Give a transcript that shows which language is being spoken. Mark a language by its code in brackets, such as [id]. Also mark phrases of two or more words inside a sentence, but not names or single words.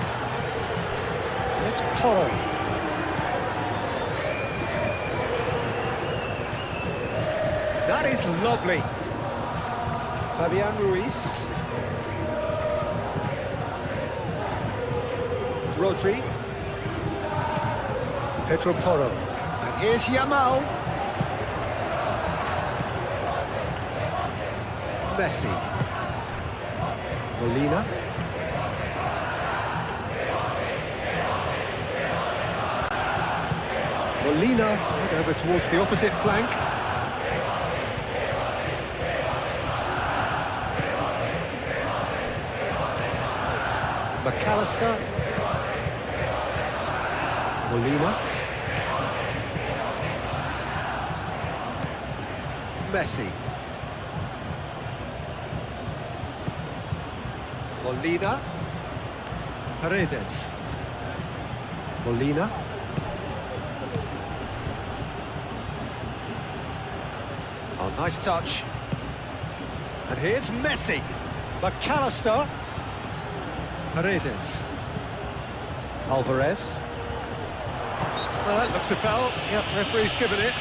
[en] And it's Toro. That is lovely. Fabian Ruiz. Rodri. Pedro Porro. And here's Yamal. Messi. Molina. Molina over towards the opposite flank. McAllister. Molina. Messi. Molina. Paredes. Molina. Oh, nice touch. And here's Messi. McAllister. Paredes. Alvarez. Well, that looks a foul. Yep, referee's given it.